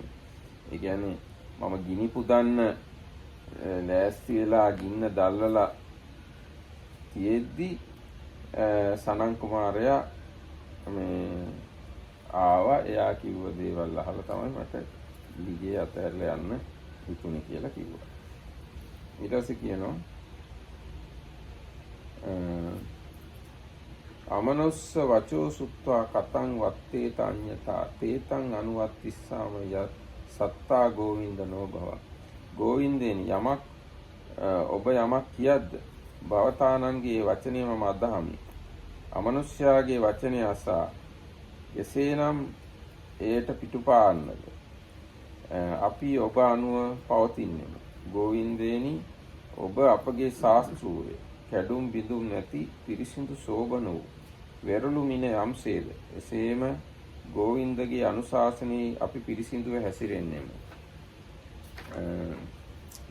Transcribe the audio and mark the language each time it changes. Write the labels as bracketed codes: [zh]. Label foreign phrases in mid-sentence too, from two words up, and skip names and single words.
[si] ඒ කියන්නේ මම ගිනි පුදන්න ලෑස්ති වෙලා ගින්න දැල්වලා තියෙද්දි සනන් කුමාරයා මේ ආවා. එයා කිව්ව දේවල් අහලා තමයි මට ගිහිගේ අතහැරලා යන්න හිතුනේ කියලා කිව්වා. ඊට පස්සේ කියනවා [pi] අමනුස්ස වචෝ සුත්වා කතං වත්තේ තඤ්ඤතා තේතං අනුවත්තිස්සාම ය සත්තා ගෝවින්දනෝ භව. [si] ගෝවින්දේනි යමක් ඔබ යමක් කියද්ද භවතානන්ගේ වචනය මම අදහමි. අමනුෂ්‍යයාගේ වචනය අසා එසේනම් එයට පිටුපාන්නද අපි ඔබ අනුව පවතින්නෙමු. ගෝවින්දේනි ඔබ අපගේ ශාස්ත්‍රූය කැඩුම් බිඳුම් නැති පිරිසිදු සෝබන වූ වෙරළු මින යම්සේද එසේම ගෝවින්දගේ අනුශාසනයේ අපි පිරිසිදුව හැසිරෙන්නෙමු.